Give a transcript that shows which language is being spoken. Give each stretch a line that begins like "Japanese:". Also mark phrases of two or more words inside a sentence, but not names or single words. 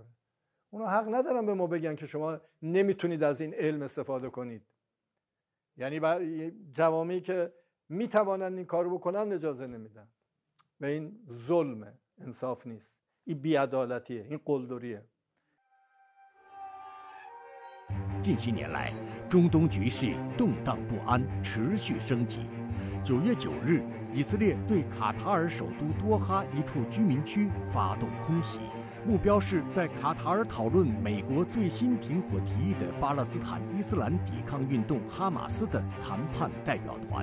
Persian: اونا حق ندارن به ما بگن که شما نمیتونید از این علم استفاده کنید. یعنی جوامعی که میتوانند این کارو بکنن اجازه نمیدن. و این ظلمه، انصاف نیست. این بی‌عدالتیه، این قلدریه.
Chinese: 近些年来，中东局势动荡不安，持续升级。9月9日，以色列对卡塔尔首都多哈一处居民区发动空袭，目标是在卡塔尔讨论美国最新停火提议的巴勒斯坦伊斯兰抵抗运动哈马斯的谈判代表团。